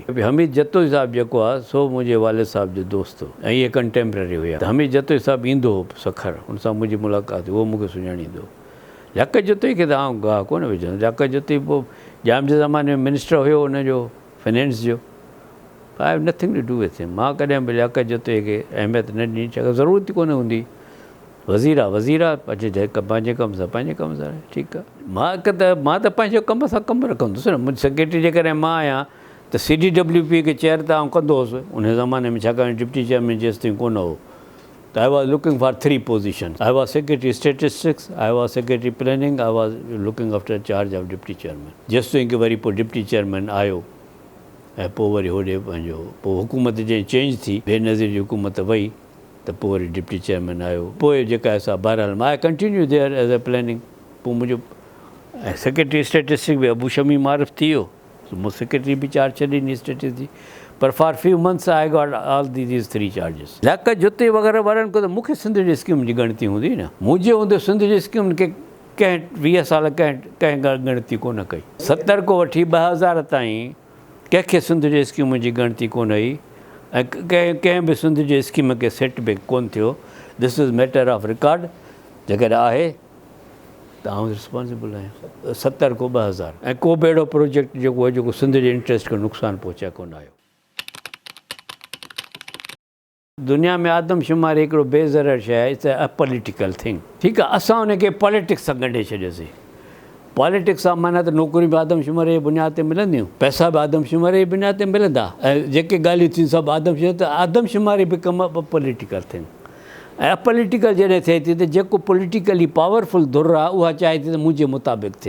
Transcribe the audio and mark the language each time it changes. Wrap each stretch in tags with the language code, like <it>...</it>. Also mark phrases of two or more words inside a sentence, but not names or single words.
<sd>हमीद जतोई साहिबु जेको आहे सो मुंहिंजे वालिद साहिब जो दोस्त हो, ऐं इहे कंटेम्पररी हुया। त हमीद जतोई साहिबु ईंदो हो सखर, हुन सां मुंहिंजी मुलाक़ात, उहो मूंखे सुञाणींदो। लियाकत जतोई खे त आउं गाह कोन विझंदुसि। लियाकत जतोई पोइ जाम जे ज़माने में मिनिस्टर हुयो हुनजो फाइनेंस जो।</sd> <en>I have nothing to do with him.</en> <sd>मां कॾहिं बि लियाकत जतोई खे अहमियत न ॾिनी, छाकाणि ज़रूरत ई कोन हूंदी। वज़ीर आहे पंहिंजे कम सां ठीकु आहे। मां त पंहिंजे कम सां कमु रखंदुसि न। मुंहिंजी सेक्रेटरी जे करे मां आहियां त CDWP खे चेयर त आउं कंदो हुउसि उन ज़माने में, छाकाणि</sd> <en>deputy chairman</en> <sd>जेसि ताईं कोन हो।</sd> <en>त I was looking for 3 positions. I was secretary statistics, I was secretary planning, I was looking after charge of deputy chairman.</en> <sd>जेसि ताईं की वरी पोइ</sd> <en>deputy chairman</en> <sd>आयो ऐं पोइ वरी होॾे पंहिंजो पोइ हुकूमत जंहिं चेंज थी, बेनज़ीर जी हुकूमत वई त पोइ वरी</sd> <en>deputy chairman</en> <sd>आयो। पोइ जेका असां बहरहाल मां</sd> <en>continue there as a planning.</en> <sd>पोइ मुंहिंजो ऐं</sd> <en>secretary statistics</en> <sd>बि अबू शमी मारिफ थी वियो, मूं सेक्रेटरी बि चार्ज छॾी ॾिनी स्टेटिस जी।</sd> <en>पर for few months I got all these 3 charges.</en> <sd>लियाकत जुते वग़ैरह वारनि को त मूंखे सिंध जी स्कीम जी ॻणती हूंदी न, मुंहिंजे हूंदे सिंध जी स्कीम खे कंहिं 20 साल कंहिं ॻणती कोन कई। 70 खां वठी 2000 ताईं कंहिंखे सिंध जी स्कीम जी ॻणती कोन हुई, ऐं कंहिं बि सिंध जी स्कीम खे सेट बैक कोन थियो।</sd> <en>this is matter of record.</en> <sd>जेकॾहिं आहे त आउं रिस्पॉन्सिबल आहियां। 70 खां 2000 ऐं को बि अहिड़ो प्रोजेक्ट जेको आहे जेको सिंध जे इंट्रस्ट खे नुक़सानु पहुचाए कोन आयो। दुनिया में आदमशुमारी हिकिड़ो बेज़र शइ आहे,</sd> <en>it's a political thing.</en> <sd>ठीकु आहे, असां हुनखे पॉलिटिक्स सां ॻंढे छॾियोसीं। पॉलिटिक्स सां माना त नौकरियूं बि आदमशुमारी जी बुनियाद ते मिलंदियूं, पैसा बि आदमशुमारी जी बुनियाद ते मिलंदा, ऐं जेके ॻाल्हियूं थियूं सभु आदमशुमारी बि कमु</sd> <en>political thing.</en> <sd>ऐं अपॉलिटिकल जॾहिं थिए थी त जेको</sd> <en>politically powerful</en> <sd>धुर आहे उहा चाहे थी त मुंहिंजे मुताबिक़ थिए।</sd>